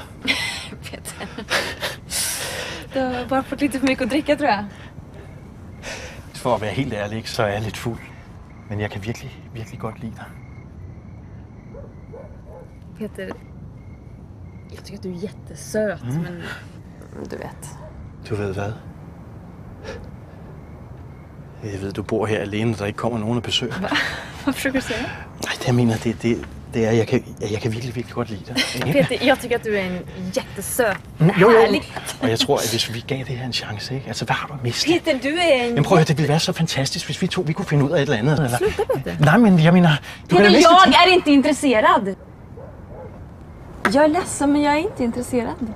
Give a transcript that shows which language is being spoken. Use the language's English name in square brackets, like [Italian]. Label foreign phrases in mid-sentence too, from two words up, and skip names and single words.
[Swedish] Peter. Du har bare fått lite för mycket att dricka, tror jag. [Danish] For at være helt ærlig, så er jeg lidt fuld. Men jeg kan virkelig, virkelig godt lide dig. [Swedish] Peter, jag tycker att du är jättesöt, men du vet. [Danish] Du ved hvad? Jeg ved, du bor her alene, og der ikke kommer nogen at besøge. [Swedish] Vad försöker du säga? [Danish] Nej, det jeg mener, det er, jeg kan virkelig, virkelig godt lide dig. [Swedish] Peter, jag tycker att du är en jättesöt, [Danish] Jo. [Swedish] härlig. [Danish] Og jeg tror, at hvis vi gav det her en chance, ikke? Altså, hvad har du at miste? [Swedish] Peter, du är en... [Danish] Men prøv at høre, det ville være så fantastisk, hvis vi kunne finde ud af et eller andet. Eller... [Swedish] Sluta, Peter. [Danish] Nej, men jeg mener... Du [Swedish] Peter, [Danish] kan da [Swedish] jag är inte intresserad. Jag är ledsen, men jag är inte intresserad.